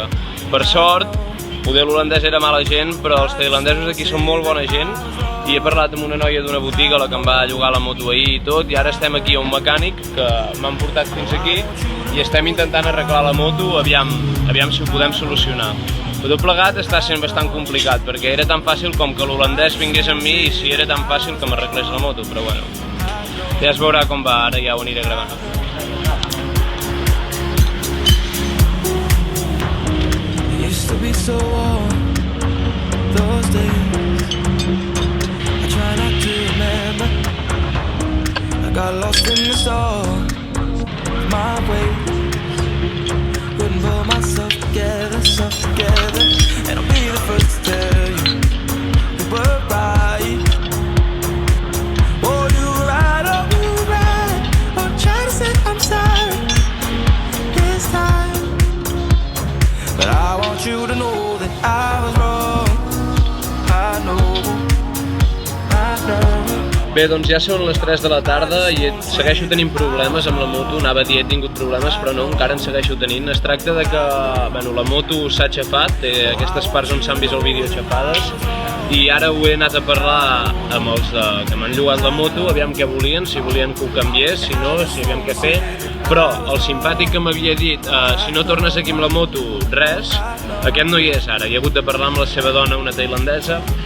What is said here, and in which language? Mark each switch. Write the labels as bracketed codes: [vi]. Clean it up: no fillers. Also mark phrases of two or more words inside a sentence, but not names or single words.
[ca] Per sort, poder l'holandès era mala gent, però els tailandesos aquí són molt bona gent, i he parlat amb una noia d'una botiga, la que em va llogar la moto ahir i tot, i ara estem aquí a un mecànic que m'han portat fins aquí i estem intentant arreglar la moto, aviam si ho podem solucionar. Però tot plegat està sent bastant complicat, perquè era tan fàcil com que l'holandès vingués amb mi i si era tan fàcil que m'arreglés la moto, però bueno, ja es veurà com va, ara ja ho aniré gravant. [en] Got lost in the storm, my way. Couldn't pull myself together, and I'll be the first to tell you we were right. Oh, you were right, I'll try to say I'm sorry this time, but I want you to know that I was wrong. I know. [ca] Bé, doncs ja són les 3 de la tarda i segueixo tenint problemes amb la moto, anava a dir he tingut problemes, però no, encara en segueixo tenint. Es tracta de que la moto s'ha aixafat, té aquestes parts on s'han vist el vídeo aixafades, i ara ho he anat a parlar amb els que m'han llogat la moto, aviam què volien, si volien que ho canviés, si no, si aviam què fer, però el simpàtic que m'havia dit si no tornes aquí amb la moto, res, aquest no hi és ara, i he hagut de parlar amb la seva dona, una tailandesa,